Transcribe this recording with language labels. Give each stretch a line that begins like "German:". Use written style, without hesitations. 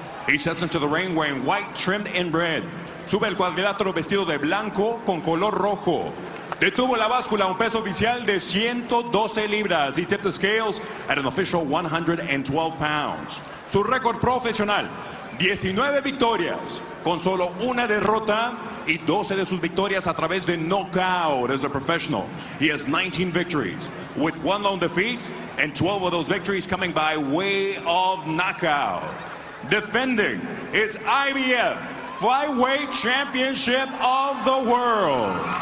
English: He steps into the ring wearing white trimmed in red.
Spanish: Sube el cuadrilátero vestido de blanco con color rojo. Detuvo la báscula, un peso oficial de 112 libras.
English: He tipped the scales at an official 112 pounds.
Spanish: Su récord profesional, 19 victorias, con solo una derrota y 12 de sus victorias a través de knockout
English: as a professional. He has 19 victories with 1 lone defeat and 12 of those victories coming by way of knockout. Defending his IBF Flyweight Championship of the World.